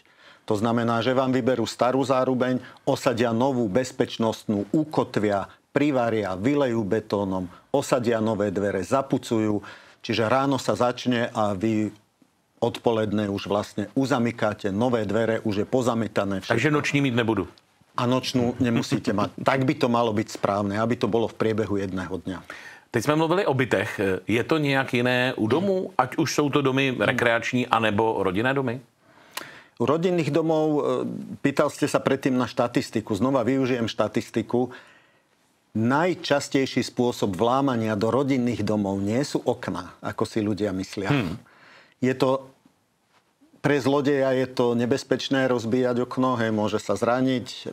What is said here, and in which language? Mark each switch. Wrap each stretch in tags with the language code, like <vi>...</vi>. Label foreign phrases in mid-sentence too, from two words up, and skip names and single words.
<sk>To znamená, že vám vyberú starú zárubeň, osadia novú bezpečnostnú, ukotvia, privaria, vylejú betónom, osadia nové dvere, zapucujú. Čiže ráno sa začne a vy odpoledne už vlastne uzamykáte nové dvere, už je pozametané všetko.</sk> <cs>Takže noční mít nebudu.</cs> <sk>A nočnú nemusíte mať. Tak by to malo byť správne, aby to bolo v priebehu jedného dňa.</sk> <cs>Teď jsme mluvili o bytech. Je to nějak jiné u domů? Ať už jsou to domy rekreační, anebo rodinné domy?</cs> <sk>U rodinných domov, pýtal ste sa predtým na štatistiku. Znova využijem štatistiku. Najčastejší spôsob vlámania do rodinných domov nie sú okná, ako si ľudia myslia. Je to... Pre zlodeja je to nebezpečné rozbíjať okno, môže sa zraniť.</sk>